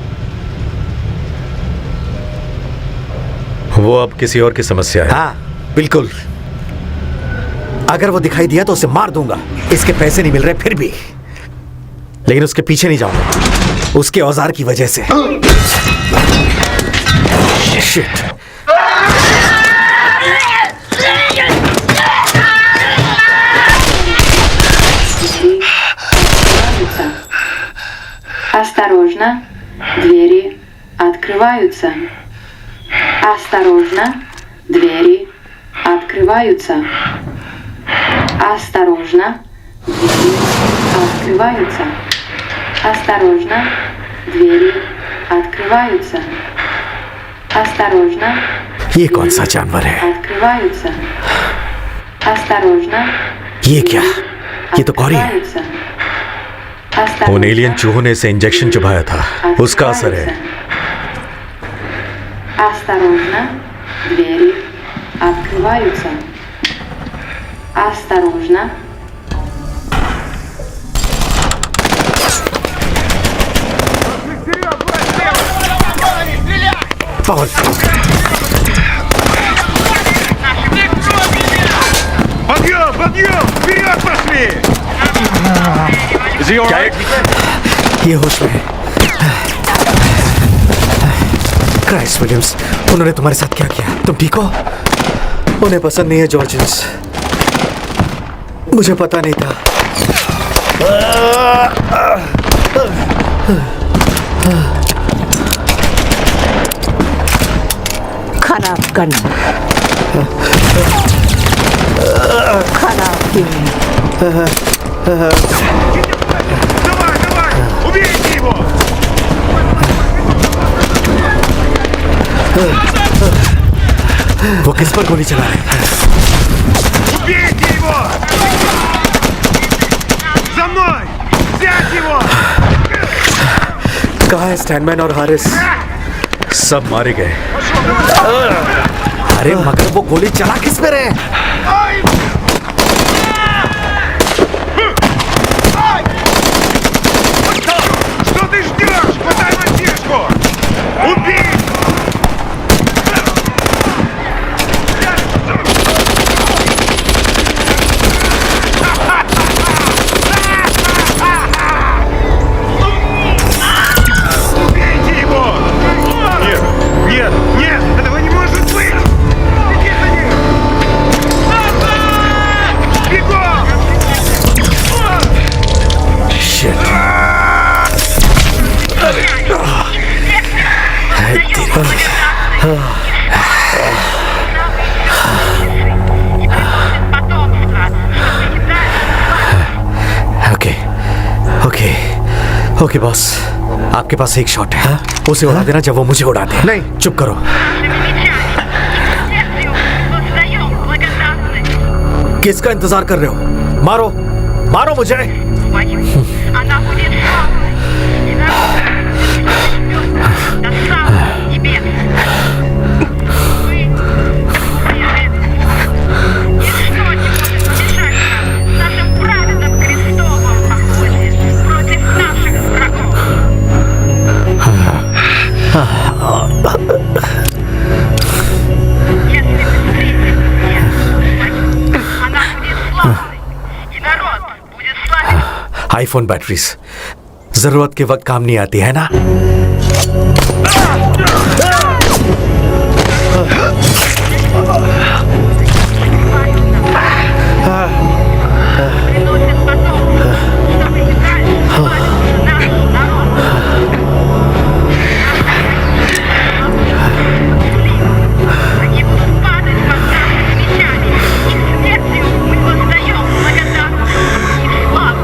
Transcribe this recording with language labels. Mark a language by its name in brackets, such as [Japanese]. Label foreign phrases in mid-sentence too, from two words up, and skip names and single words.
[Hindi] वो अब किसी और की समस्या है। हाँ बिल्कुल। अगर वो दिखाई दिया तो उसे मार दूंगा। इसके पैसे नहीं मिल रहे फिर भी। लेकिन उसके पीछे नहीं जाऊंगा, उसके औजार की वजह से। [English] शिट। [Russian] Осторожно, двери открываются. Осторожно, двери открываются. Осторожно, двери открываются. Осторожно, двери открываются. Осторожно, [Hindi] ये कौन सा जानवर है? [Russian] открываются. Осторожно, [Hindi] ये क्या? ये तो गौरी है। उन एलियन चूहों ने इसे इंजेक्शन चुभाया था, उसका असर है। [Russian] Осторожно, двери открываются. Осторожно. Подъем, подъем! Вперед пошли! [Hindi] ये होश में है। क्राइस्ट विलियम्स, उन्होंने तुम्हारे साथ क्या किया? तुम ठीक हो? उन्हें पसंद नहीं है जॉर्जियंस। मुझे पता नहीं था। खराब करना, खराब क्यों? [Russian] Давай, давай! Убейте его! [Hindi] वो किस पर गोली चला रहे हैं? [Russian] Убейте его! За мной! Взять его! [Hindi] है स्टैनमैन और हारिस? सब मारे गए। अरे मगर वो गोली चला किस पे रहे? [Russian] Что ты ждешь? Хватай мальчишку! Убей! Убейте его! Нет, нет, нет! Этого не может быть! Беги за ним! Бегом! [English] Shit. okay okay okay boss, [Hindi] आपके पास एक शॉट है, उसे उड़ा देना जब वो मुझे उड़ा दे। नहीं, चुप करो। किसका इंतजार कर रहे हो? मारो मारो मुझे। [Russian] Она будет славной, и народ до самого небес. Вы ничто не может помешать нам в нашем праведном крестовом походе против наших врагов. Если мы встретим ее, она будет славной, и народ будет славить. [Hindi] आईफोन बैटरीज जरूरत के वक्त काम नहीं आती है ना? [Russian] Приносит потомство, чтобы и дальше славился наш народ. Они будут падать под нашими мечами, и смертью мы воздаем благодарность и славу.